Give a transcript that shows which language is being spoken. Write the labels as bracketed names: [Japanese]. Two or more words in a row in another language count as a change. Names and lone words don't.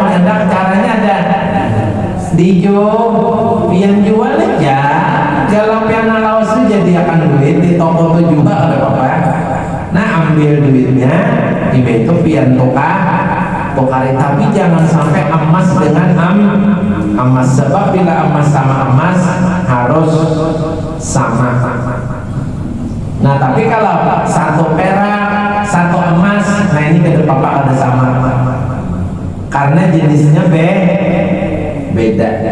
[Banjar] Mau hendak caranya ada dijual, pian jual aja. Kalau pian lawas itu jadi akan duit di toko itu juga ada apa? Nah ambil duitnya, itu pian tukari, tapi jangan sampai emas dengan emas, sebab bila emas sama emas harus sama. Nah tapi kalau satu perak satu emas, nah ini ke depan ada sama karena jenisnya beda.